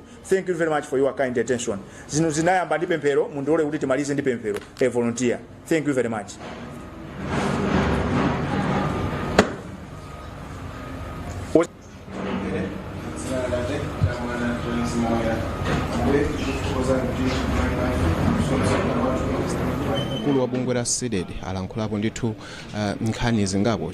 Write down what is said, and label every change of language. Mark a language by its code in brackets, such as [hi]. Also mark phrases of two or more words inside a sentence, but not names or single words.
[en] Thank you very much for your kind attention. [ny] Zino zinayamba ndi pemphero mundole kuti timalize ndi pemphero. [en] A volunteer. Thank you very much. [ny] Mkulu wa bungwe la SEDED alankhulapo ndithu nkhani zingapo.